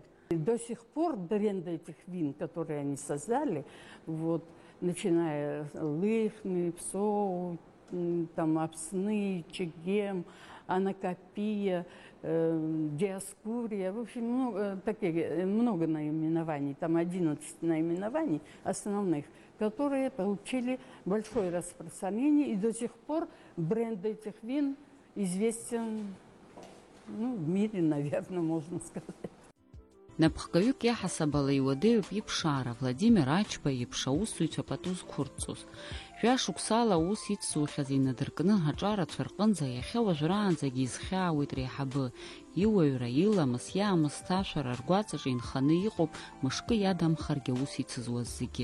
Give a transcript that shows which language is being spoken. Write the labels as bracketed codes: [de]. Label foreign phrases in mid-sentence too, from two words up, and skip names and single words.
[ru] До сих пор бренды этих вин, которые они создали, вот, начиная Лыхны, Псоу, там, Апсны, Чегем, Анакопия, Диаскурия, в общем, много наименований, там 11 наименований основных, которые получили большое распространение, и до сих пор бренд этих вин известен, в мире, наверное, можно сказать. [ab] Напхгаҩык иаҳасабала иуадаҩуп иԥшаара Владимир Ачба иеиԥш аусзуҩцәа пату зқәырҵоз. Шәа-шықәсала аус иццухьаз инадыркны ҳаҿарацәа рҟынӡа иахьа уажәраанӡагьы изхьаауеит реиҳабы. Иуаҩра, иламыс, иаамысҭашәара ргәаҵаҿы инханы иҟоуп мышкы иадамхаргьы аус ицызуаз зегьы.